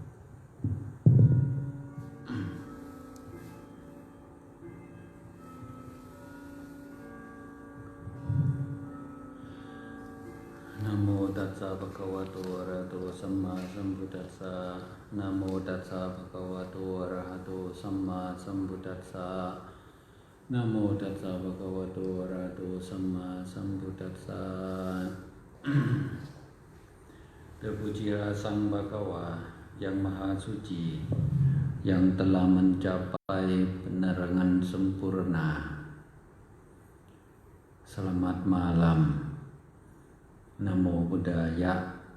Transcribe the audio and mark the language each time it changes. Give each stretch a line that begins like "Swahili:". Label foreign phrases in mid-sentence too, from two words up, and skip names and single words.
Pali: นะโมตัสสะภะคะวะโตอะระหะโตสัมมาสัม พุทธัสสะนะโมตัสสะภะคะวะโตอะระหะโตสัมมาสัมพุทธัสสะนะโมตัสสะภะคะวะโตอะระหะโตสัมมาสัมพุทธัสสะ
Indonesian: Terpujilah Sang Bhagawa yang Maha Suci, yang telah mencapai penerangan sempurna. Selamat malam. Namo Buddhaya.